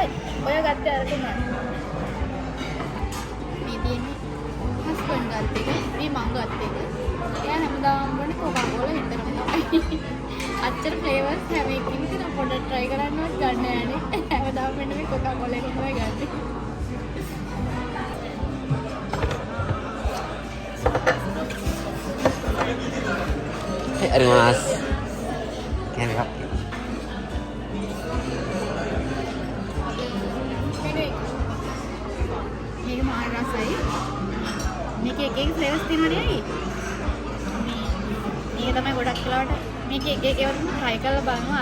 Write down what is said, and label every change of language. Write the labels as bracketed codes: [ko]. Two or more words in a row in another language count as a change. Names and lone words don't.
[si] ඔය ගත්තේ අරගෙන නෑ. මේ තියෙන්නේ හස්බන්ඩ් ගත්ත එක. මේ මං ගත්ත එක. එයා හැමදාම බොන්නේ කොකාකෝලා විතරම තමයි. අච්චර ෆ්ලේවර්ස් හැම එකකින්ම තියෙන පොඩ්ඩක් try කරන්නවත් ගන්න යන්නේ. හැමදාම මෙන්න මේ කොකාකෝලා එක තමයි ගන්නේ. [ja] はい、あります。キャメラ。 [si] මේක මාර රසයි. මේක එක එක ෆ්ලේවර්ස් තියෙනවා නේ. මේක තමයි ගොඩක් වෙලාවට මේක එක එක ඒවා try කරලා බලනවා.